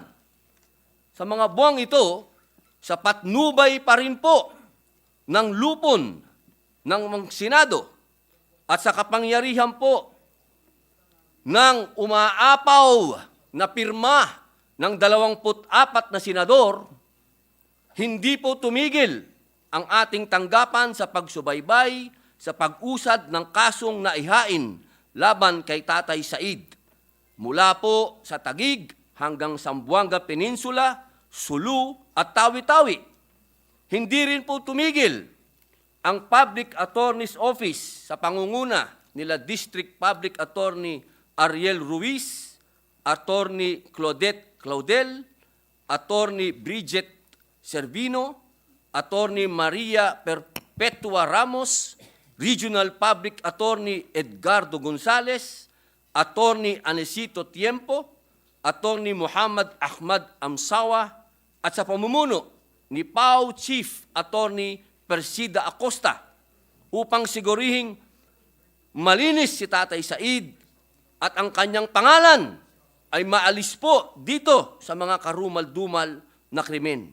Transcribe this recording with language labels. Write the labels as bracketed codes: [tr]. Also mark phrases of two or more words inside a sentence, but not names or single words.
[tl] Sa mga buwang ito, sa patnubay pa rin po ng lupon ng Senado at sa kapangyarihan po ng umaapaw na pirma ng 24 na senador, hindi po tumigil ang ating tanggapan sa pagsubaybay sa pag-usad ng kasong naihain laban kay Tatay Said. Mula po sa Taguig hanggang Zamboanga Peninsula, Sulu at Tawi-Tawi. Hindi rin po tumigil ang Public Attorney's Office sa pangunguna nila District Public Attorney Ariel Ruiz, Attorney Claudette Claudel, Attorney Bridget Servino, Attorney Maria Perpetua Ramos, Regional Public Attorney Edgardo Gonzales, Attorney Anesito Tiempo, Attorney Muhammad Ahmad Amsawa, at sa pamumuno ni PAO Chief Attorney Persida Acosta upang sigurihing malinis si Tatay Said at ang kanyang pangalan ay maalis po dito sa mga karumal-dumal na krimen.